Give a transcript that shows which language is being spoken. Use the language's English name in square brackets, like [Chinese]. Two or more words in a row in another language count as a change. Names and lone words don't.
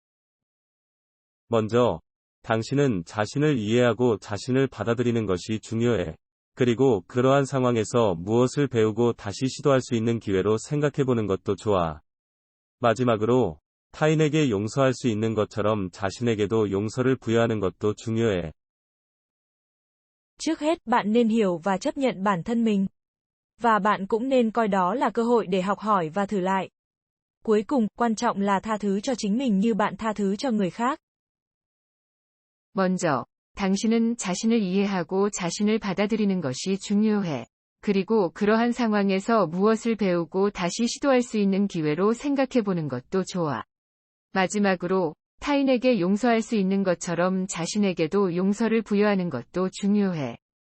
[Korean] 먼저, 당신은 자신을 이해하고 자신을 받아들이는 것이 중요해. 그리고 그러한 상황에서 무엇을 배우고 다시 시도할 수 있는 기회로 생각해보는 것도 좋아. 마지막으로, 타인에게 용서할 수 있는 것처럼 자신에게도 용서를 부여하는 것도 중요해. [Vietnamese] Trước hết, bạn nên hiểu và chấp nhận bản thân mình. Và bạn cũng nên coi đó là cơ hội để học hỏi và thử lại. Cuối cùng, quan trọng là tha thứ cho chính mình như bạn tha thứ cho người khác. [Korean] 먼저, 당신은 자신을 이해하고 자신을 받아들이는 것이 중요해. 그리고 그러한 상황에서 무엇을 배우고 다시 시도할 수 있는 기회로 생각해 보는 것도 좋아. 마지막으로, 타인에게 용서할 수 있는 것처럼 자신에게도 용서를 부여하는 것도 중요해.